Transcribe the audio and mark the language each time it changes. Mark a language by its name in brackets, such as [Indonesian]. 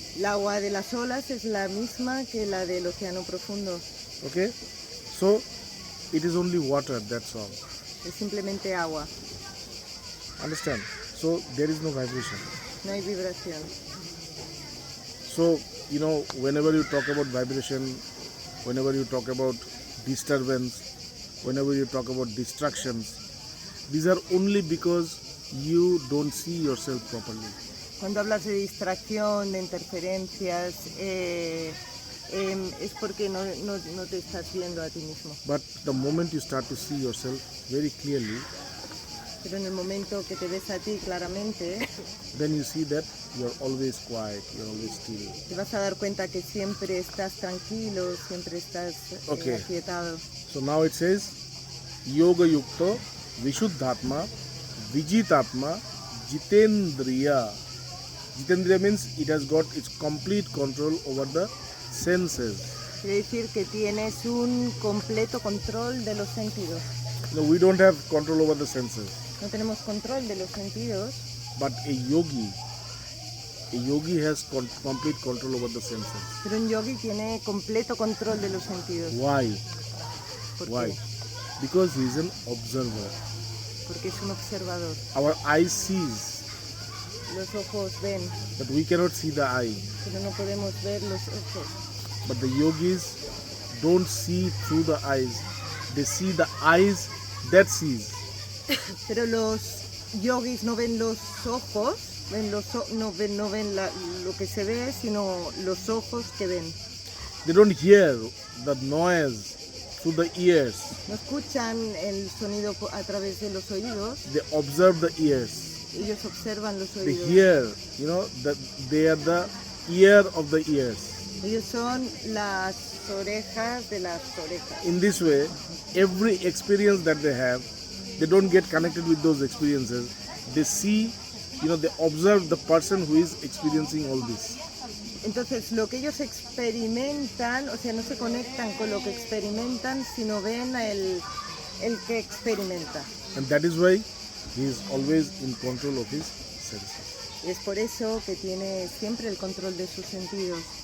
[Spanish] El agua de las olas es la misma que la del océano profundo. [English] Okay? So it is only water, that's all. [Spanish] Es simplemente agua, [English] Understand? So there is no vibration. [Spanish] no hay vibración. [English] So, you know, whenever you talk about vibration, whenever you talk about disturbance, whenever you talk about distractions, these are only because you don't see yourself properly. [Spanish] Cuando hablas de distracción, de interferencias, es porque no te estás viendo a ti mismo. [English] But the moment you start to see yourself very clearly, [Spanish] Pero en el momento que te ves a ti claramente, [English] then you see that you're always quiet, you're always still. [Spanish] te vas a dar cuenta que siempre estás tranquilo, siempre estás [English] Okay. [Spanish] aquietado. [English] So now it says, Yoga Yukto Vishuddhatma Vijitatma Jitendriya. Jitendriya means it has got its complete control over the senses. [Spanish] Quiere decir que tienes un completo control de los sentidos. [English] No, we don't have control over the senses. [Spanish] No tenemos control de los sentidos, [English] But a yogi has complete control over the senses. [Spanish] pero un yogi tiene completo control de los sentidos. [English] Why? [Spanish] ¿Por [English] Why? [Spanish] qué? [English] Because he is an observer. [Spanish] Porque es un observador. [English] Our eye sees, [Spanish] Los ojos ven, [English] but we cannot see the eye. [Spanish] pero no podemos ver los ojos. [English] But the yogis don't see through the eyes. They see the eyes that sees. [Spanish] Pero los yogis no ven los ojos, no ven lo que se ve, sino los ojos que ven. [English] They don't hear the noise through the ears. [Spanish] No escuchan el sonido a través de los oídos, [English] They observe the ears. [Spanish] ellos observan los [English] They [Spanish] oídos. [English] hear, you know, that they are the ear of the ears. [Spanish] Ellos son las orejas de las orejas. [English] In this way, every experience that they have, they don't get connected with those experiences. They see, you know, they observe the person who is experiencing all this. [Spanish] Entonces, lo que ellos experimentan, o sea, no se conectan con lo que experimentan, sino ven el que experimenta. [English] And that is why he is always in control of his senses. [Spanish] Y es por eso que tiene siempre el control de sus sentidos.